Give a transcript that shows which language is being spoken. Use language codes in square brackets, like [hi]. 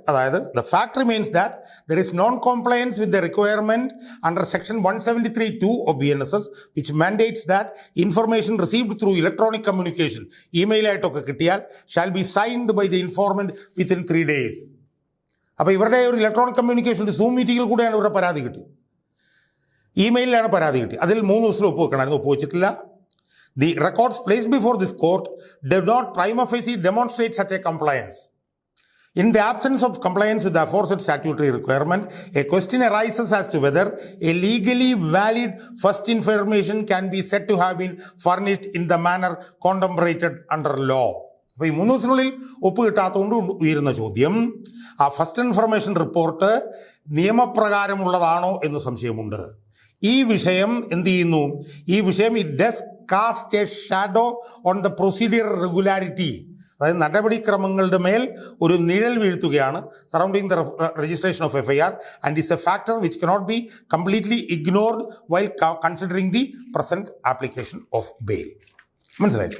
[ml] അതായത് [en] the fact remains that there is non compliance with the requirement under section 173(2) of BNSS which mandates that information received through electronic communication, [ml] ഇമെയിലായിട്ടൊക്കെ കിട്ടിയാൽ [en] Shall be signed by the informant within 3 days. [ml] അപ്പോൾ ഇവരുടെ ഒരു electronic communication zoom മീറ്റിങ്ങിൽ കൂടെയാണ് ഇവരുടെ പരാതി കിട്ടിയത്. ഇമെയിലിലാണ് പരാതി കിട്ടിയത്. അതിൽ 3 ദിവസത്തിൽ ഒപ്പുവെക്കണമായിരുന്നു, ഒപ്പുവെച്ചിട്ടില്ല. [en] The records placed before this court did not prima facie demonstrate such a compliance. In the absence of compliance with the aforesaid statutory requirement, a question arises as to whether a legally valid first information can be said to have been furnished in the manner contemplated under law. [ml] അപ്പോൾ ഈ 3 ദിവസത്തിനുള്ളിൽ ഒപ്പ് കിട്ടാത്തതുകൊണ്ട് ഉയരുന്ന ചോദ്യം, ആ first information report നിയമപ്രകാരമുള്ളതാണോ എന്ന് സംശയമുണ്ട്. ഈ വിഷയം എന്ത് ചെയ്യുന്നു? ഈ വിഷയം [en] it does cast a shadow on the procedure regularity, [ml] അതായത് നടപടിക്രമങ്ങളുടെ മേൽ ഒരു നിഴൽ വീഴ്ത്തുകയാണ് [en] Surrounding the registration of FIR and is a factor which cannot be completely ignored while considering the present application of bail. [ml] മനസ്സിലായി?